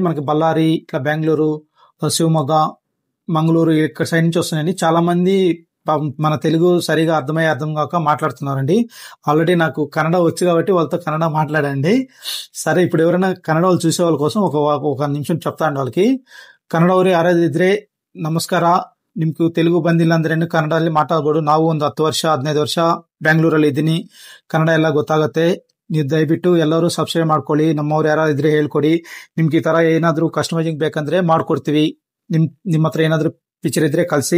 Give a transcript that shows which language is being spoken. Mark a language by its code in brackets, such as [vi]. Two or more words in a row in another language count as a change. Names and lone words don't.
[te] మనకి బళ్ళారి, ఇట్లా బెంగళూరు, శివమొగ్గ, మంగళూరు ఇక్కడ సైడ్ నుంచి వస్తున్నాయండి. చాలా మంది మన తెలుగు సరిగా అర్థం కాక మాట్లాడుతున్నారండి. ఆల్రెడీ నాకు కన్నడ వచ్చు కాబట్టి వాళ్ళతో కన్నడ మాట్లాడండి. సరే, ఇప్పుడు ఎవరైనా కన్నడ వాళ్ళు చూసే వాళ్ళ కోసం ఒక నిమిషం చెప్తాండి వాళ్ళకి. [kn] ಕನ್ನಡವರೇ ಯಾರಾದಿದ್ರೆ ನಮಸ್ಕಾರ. ನಿಮ್ಗೆ ತೆಲುಗು ಬಂದಿಲ್ಲ ಅಂದ್ರೆ ಕನ್ನಡದಲ್ಲಿ ಮಾತಾಡ್ಬೋದು. ನಾವು ಒಂದು 10 ವರ್ಷ 15 ವರ್ಷ ಬೆಂಗಳೂರಲ್ಲಿ ಇದ್ದೀನಿ. ಕನ್ನಡ ಎಲ್ಲ ಗೊತ್ತಾಗತ್ತೆ. ನೀವು ದಯವಿಟ್ಟು ಎಲ್ಲರೂ ಸಬ್ಸ್ಕ್ರೈಬ್ ಮಾಡ್ಕೊಳ್ಳಿ. ನಮ್ಮವ್ರು ಯಾರು ಇದ್ರೆ ಹೇಳ್ಕೊಡಿ. ನಿಮ್ಗೆ ಈ ತರ ಏನಾದ್ರು ಕಸ್ಟಮೈಜಿಂಗ್ ಬೇಕಂದ್ರೆ ಮಾಡ್ಕೊಡ್ತೀವಿ. ನಿಮ್ಮ ಹತ್ರ ಏನಾದ್ರು ಪಿಕ್ಚರ್ ಇದ್ರೆ ಕಳ್ಸಿ.